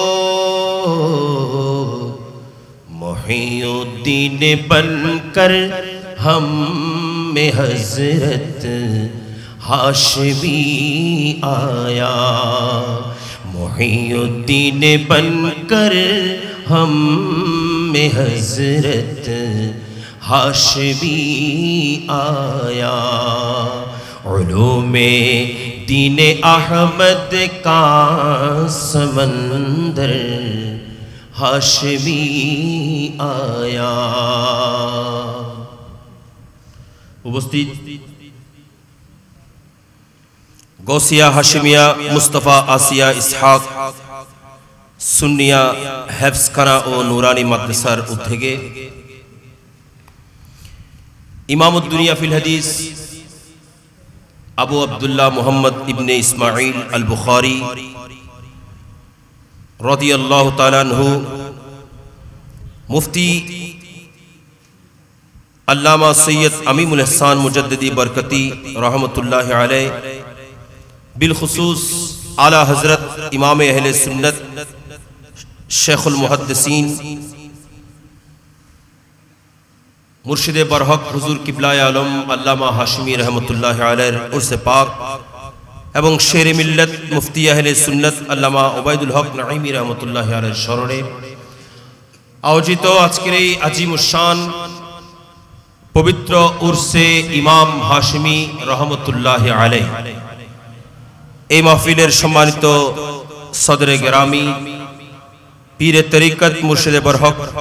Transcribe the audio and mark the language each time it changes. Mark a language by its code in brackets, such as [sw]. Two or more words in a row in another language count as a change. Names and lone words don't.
[ur] محی الدین بن کر ہم میں حضرت ہاشمی آیا محی الدین بن کر ہم میں حضرت ہاشمی آیا علوم دین احمد کا سمندر ہاشمی آیا [bn] উপস্থিত গৌসিয়া হাশিমিয়া মুস্তাফা আসিয়া ইসহাক সুন্নিয়া হেফজখানা ও নুরানি মাদ্রাসার উদ্যোগে ইমামুদ্দুনিয়া ফিল হাদিস আবু আব্দুল্লাহ মুহাম্মদ ইবনে ইসমাঈল আল বুখারী রাদিয়াল্লাহু তাআলা আনহু মুফতি [ur] علامہ سید امیم الاحسان مجددی برکتی رحمت اللہ علیہ بالخصوص اعلیٰ حضرت امام اہل سنت شیخ المحدثین مرشد برحق حضور قبلہ عالم علامہ ہاشمی رحمت اللہ علیہ عرص [bn] پاک এবং শের মিল্লাত মুফতি আহলে সুন্নাত আল্লামা ওবায়দুল হক নাঈমি রহমাতুল্লাহি আলাইহির স্মরণে আয়োজিত আজকের এই আজিমুশ-শান পবিত্র উরসে ইমাম হাশমি রহমতুল্লাহি আলাইহি এই মাহফিলের সম্মানিত সদরে গরামি পীরে তরিকত মুর্শিদে বরহক